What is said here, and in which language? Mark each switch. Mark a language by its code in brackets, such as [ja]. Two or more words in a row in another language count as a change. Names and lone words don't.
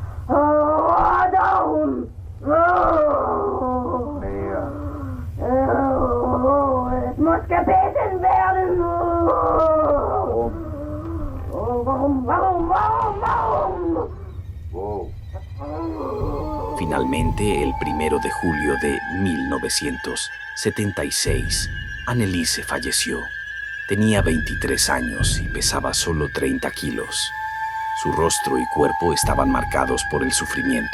[de] Darum. Mehr. Es muss gebeten werden. Warum? Wo? [es] Finalmente, el 1 de julio de 1976, Anneliese falleció. Tenía 23 años y pesaba solo 30 kilos. Su rostro y cuerpo estaban marcados por el sufrimiento.